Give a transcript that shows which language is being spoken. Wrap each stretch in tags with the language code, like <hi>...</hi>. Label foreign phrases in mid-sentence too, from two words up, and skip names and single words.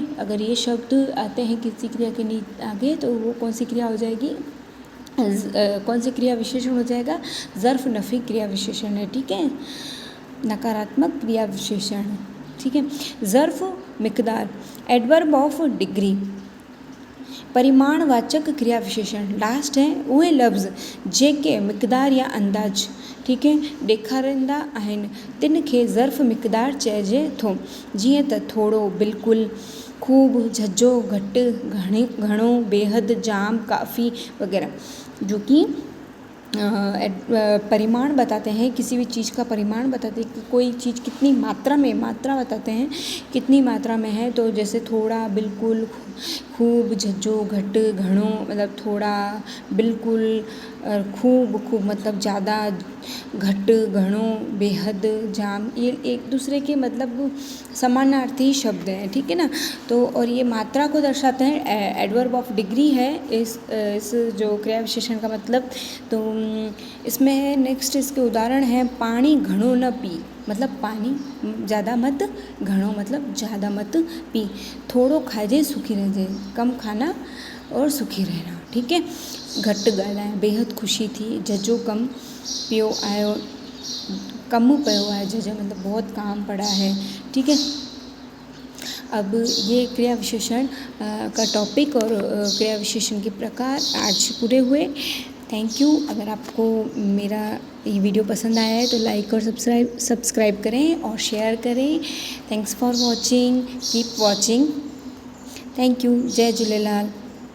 <hi>अगर ये शब्द आते हैं किसी क्रिया के आगे तो वो कौन सी क्रिया हो जाएगी, कौन सी क्रिया विशेषण हो जाएगा, ज़र्फ़ नफ़ी क्रिया विशेषण है, ठीक है, नकारात्मक क्रिया विशेषण, ठीक है। ज़र्फ़ मिक़दार,</hi> <en>adverb of degree,</en> <hi>परिमाणवाचक क्रिया विशेषण, लास्ट है</hi> <sd>उहे लफ़्ज़ जेके मिक़दार या अंदाज़,</sd> <hi>ठीक है,</hi> <sd>ॾेखारींदा आहिनि, तिन खे ज़र्फ़ मिक़दार चइजे थो। जीअं त थोरो, बिल्कुलु, खूब, झझो, घटि, घणो,</sd> <hi>बेहद, जाम, काफ़ी वगैरह, जो कि परिमाण बताते हैं, किसी भी चीज़ का परिमाण बताते हैं कि कोई चीज़ कितनी मात्रा में, मात्रा बताते हैं कितनी मात्रा में है। तो जैसे थोड़ा, बिल्कुल, खूब,</hi> <sd>झझो, घटि, घणो</sd> <hi>मतलब थोड़ा, बिल्कुल, खूब, खूब मतलब ज़्यादा,</hi> <sd>घटि, घणो,</sd> <hi>बेहद, जाम, ये एक दूसरे के मतलब समानार्थी शब्द हैं, ठीक है ना। तो और ये मात्रा को दर्शाते हैं,</hi> <en>adverb of degree</en> <hi>है इस जो क्रिया विशेषण का मतलब। तो इसमें है नेक्स्ट, इसके उदाहरण हैं,</hi> <sd>पानी घणो न पी,</sd> <hi>मतलब पानी ज़्यादा मत, घणो मतलब ज़्यादा मत पी,</hi> <sd>थोड़ो खाइजे सुखी रहिजे,</sd> <hi>कम खाना और सुखी रहना, ठीक है।</hi> <sd>घटि ॻाल्हाए, बेहद खुशी थी, झझो कम पियो आयो, कम पियो आहे, झझो</sd> <hi>मतलब बहुत काम पड़ा है, ठीक है। अब ये क्रिया विशेषण का टॉपिक और क्रिया विशेषण के प्रकार आज पूरे हुए।</hi> <en>thank you.</en> <hi>अगर आपको मेरा ये वीडियो पसंद आया है तो लाइक और सब्सक्राइब करें और शेयर करें।</hi> <en>thanks for watching, keep watching. thank you. जय झूलेलाल।</en>